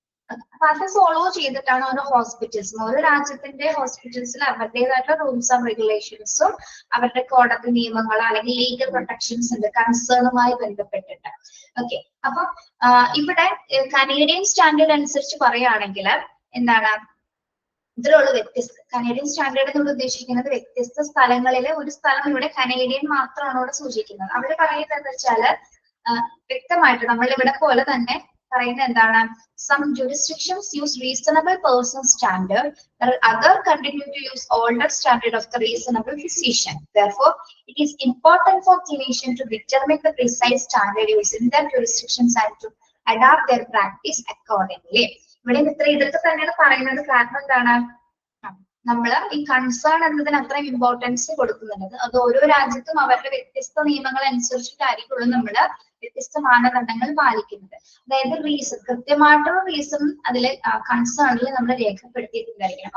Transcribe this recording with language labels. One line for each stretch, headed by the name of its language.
Malayalam: അപ്പൊ അത് ഫോളോ ചെയ്തിട്ടാണ് ഓരോ ഹോസ്പിറ്റൽസും, ഓരോ രാജ്യത്തിന്റെ ഹോസ്പിറ്റൽസിൽ അവരുടേതായിട്ടുള്ള റൂൾസ് ആൻഡ് റെഗുലേഷൻസും അവരുടെ കോടതി നിയമങ്ങളോ അല്ലെങ്കിൽ ലീഗൽ പ്രൊട്ടക്ഷൻസ് ഉണ്ട് കൺസേണുമായി ബന്ധപ്പെട്ടിട്ട്. ഓക്കെ, അപ്പൊ ഇവിടെ കനേഡിയൻ സ്റ്റാൻഡേർഡ് അനുസരിച്ച് പറയുകയാണെങ്കിൽ എന്താണ്, ഇതിലുള്ള വ്യത്യസ്ത കനേഡിയൻ സ്റ്റാൻഡേർഡ് എന്ന് ഉദ്ദേശിക്കുന്നത് വ്യത്യസ്ത സ്ഥലങ്ങളിലെ ഒരു സ്ഥലം ഇവിടെ കനേഡിയൻ മാത്രമാണ് ഇവിടെ സൂചിക്കുന്നത്. അവിടെ പറയുന്നത് എന്താ വെച്ചാല് വ്യക്തമായിട്ട് നമ്മൾ ഇവിടെ പോലെ തന്നെ പറയുന്നത് എന്താണ്,
English: some jurisdictions use reasonable person standard, while other continue to use older standard of the reasonable physician. Therefore, it is important for clinicians to determine the precise standard used in their jurisdictions and to adapt their practice accordingly.
Malayalam: ഇവിടെ ഇതൊക്കെ തന്നെയാണ് പറയുന്നത്. കാരണം എന്താണ്, നമ്മൾ ഈ concern എന്നതിന് അത്രയും ഇമ്പോർട്ടൻസ് കൊടുക്കുന്നുണ്ട്. അത് ഓരോ രാജ്യത്തും അവരുടെ വ്യത്യസ്ത നിയമങ്ങൾ അനുസരിച്ചിട്ടായിരിക്കുള്ളൂ നമ്മൾ വ്യത്യസ്ത മാനദണ്ഡങ്ങൾ പാലിക്കുന്നത്. അതായത് റീസൺ, കൃത്യമായിട്ടുള്ള റീസൺ അതിൽ കൺസേണിൽ നമ്മൾ രേഖപ്പെടുത്തിയിട്ടുണ്ടായിരിക്കണം.